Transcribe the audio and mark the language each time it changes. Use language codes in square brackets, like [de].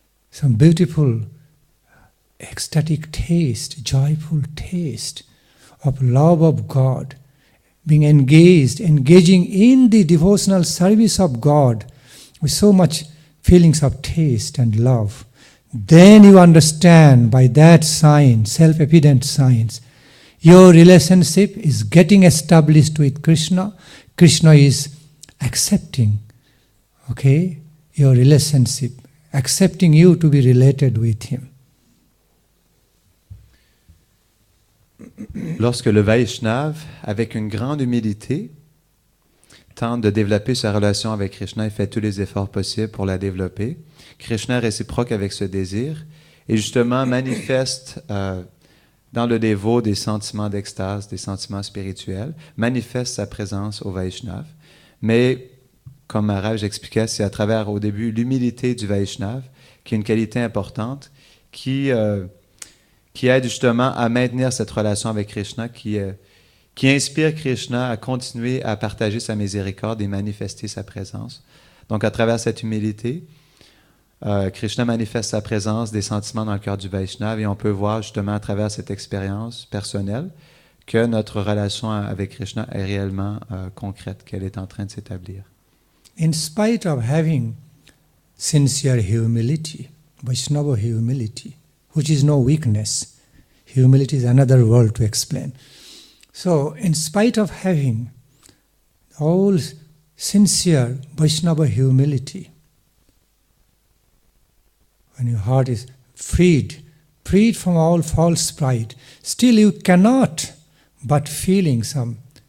[en] some beautiful ecstatic taste, joyful taste of love of God, being engaging in the devotional service of God with so much feelings of taste and love, then you understand by that sign, self-evident signs, your relationship is getting established with Krishna. Krishna is accepting, your relationship, accepting you to be related with him. [fr] Lorsque le Vaishnava, avec une grande humilité, tente de développer sa relation avec Krishna et fait tous les efforts possibles pour la développer, Krishna est réciproque avec ce désir et justement manifeste dans le dévot des sentiments d'extase, des sentiments spirituels, manifeste sa présence au Vaishnava. Mais, comme Maharaj j'expliquais, c'est à travers au début l'humilité du Vaishnava, qui est une qualité importante, qui aide justement à maintenir cette relation avec Krishna, qui inspire Krishna à continuer à partager sa miséricorde et manifester sa présence. Donc, à travers cette humilité, Krishna manifeste sa présence, des sentiments dans le cœur du Vaishnava, et on peut voir justement à travers cette expérience personnelle que notre relation avec Krishna est réellement concrète, qu'elle est en train de s'établir. [en] In spite of having sincere humility, Vaishnava humility, which is no weakness. Humility is another word to explain. So, in spite of having all sincere Vaishnava humility, when your heart is freed from all false pride, still you cannot but feeling some